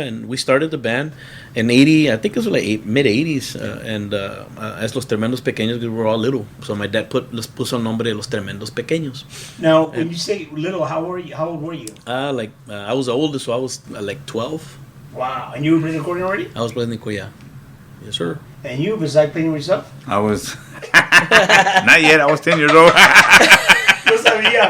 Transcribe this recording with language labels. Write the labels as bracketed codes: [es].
[en] And we started the band in 80, I think it was like mid-80s. And as Los Tremendos Pequeños, we were all little. So my dad [es] puso el nombre de Los Tremendos Pequeños. [en] Now, when you say little, how old were you? I was the oldest, so I was like 12. Wow. And you were playing the accordion already? I was playing the accordion, yes, sir. And you, besides playing yourself? I was... Not yet. I was 10 years old. [es] No sabía.